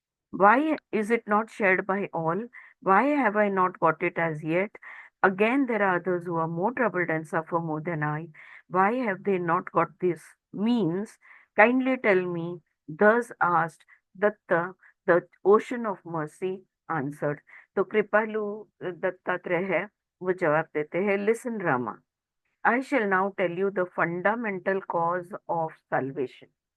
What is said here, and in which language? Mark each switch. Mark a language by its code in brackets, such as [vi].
[en] Why is it not shared by all? Why have I not got it as yet? Again, there are others who are more troubled and suffer more than I. Why have they not got this? Means, kindly tell me. Thus asked Datta, the ocean of mercy answered. [hi] तो कृपालु दत्तात्रेय है, वो जवाब देते हैं. [en] Listen, Rama. I shall now tell you the fundamental cause of salvation.